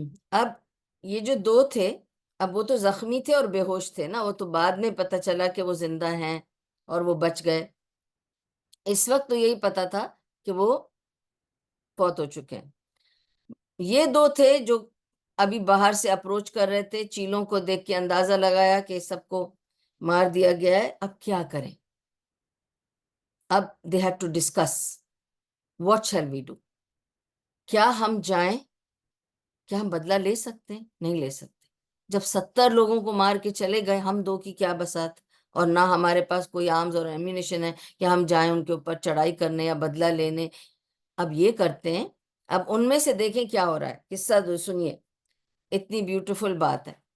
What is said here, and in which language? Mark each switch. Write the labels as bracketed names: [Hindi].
[Urdu] اب یہ جو دو تھے، اب وہ تو زخمی تھے اور بے ہوش تھے نا، وہ تو بعد میں پتہ چلا کہ وہ زندہ ہیں اور وہ بچ گئے. اس وقت تو یہی پتا تھا کہ وہ فوت ہو چکے ہیں. یہ دو تھے جو ابھی باہر سے اپروچ کر رہے تھے، چیلوں کو دیکھ کے اندازہ لگایا کہ سب کو مار دیا گیا ہے، اب کیا کریں. [English] اب they have to discuss what shall we do. [Urdu] کیا ہم جائیں؟ کیا ہم بدلہ لے سکتے ہیں؟ نہیں لے سکتے. جب 70 لوگوں کو مار کے چلے گئے، ہم دو کی کیا بسات، اور نہ ہمارے پاس کوئی آرمز اور ایمونیشن ہے کہ ہم جائیں ان کے اوپر چڑھائی کرنے یا بدلہ لینے. اب یہ کرتے ہیں، اب ان میں سے دیکھیں کیا ہو رہا ہے. قصہ سنیے، اتنی بیوٹیفل بات ہے.